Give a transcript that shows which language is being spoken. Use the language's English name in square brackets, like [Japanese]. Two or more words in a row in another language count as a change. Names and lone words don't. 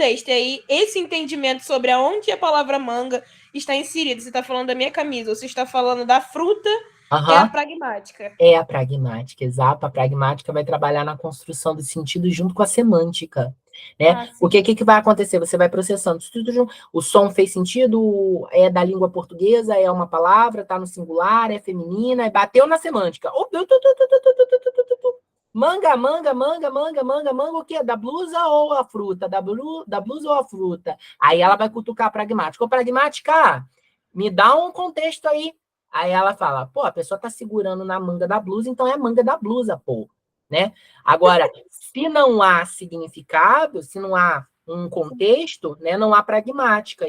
[Portuguese] E aí, esse entendimento sobre aonde a palavra manga está inserida, você está falando da minha camisa, ou você está falando da fruta, é a pragmática. É a pragmática, exato. A pragmática vai trabalhar na construção do sentido junto com a semântica, né? Porque o que vai acontecer? Você vai processando. O som fez sentido, é da língua portuguesa, é uma palavra, está no singular, é feminina, bateu na semântica. Manga, manga, manga, manga, manga, manga, o quê? Da blusa ou a fruta? Da blusa ou a fruta? Aí ela vai cutucar a pragmática. Ô, pragmática, me dá um contexto aí. Aí ela fala, pô, a pessoa tá segurando na manga da blusa, então é a manga da blusa, pô. né? Agora, se não há significado, se não há um contexto, né, não há pragmática.